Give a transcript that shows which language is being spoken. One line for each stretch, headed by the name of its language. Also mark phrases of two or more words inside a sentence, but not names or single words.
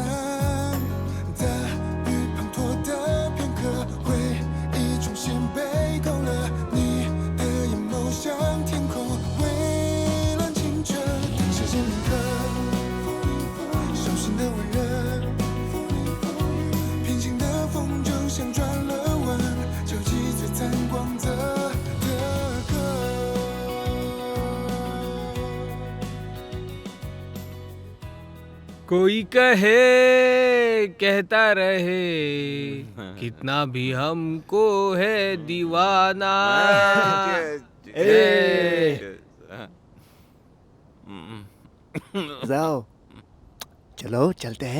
Chinese: 大雨滂沱的片刻，回忆重新被勾勒，你的眼眸像天空，蔚蓝清澈。时间铭刻，手心的温热，平行的风筝像转了弯，交集最灿光泽的歌。
Hindi: कोई कहे कहता रहे कितना भी हमको है दीवाना जाओ, चलो चलते हैं।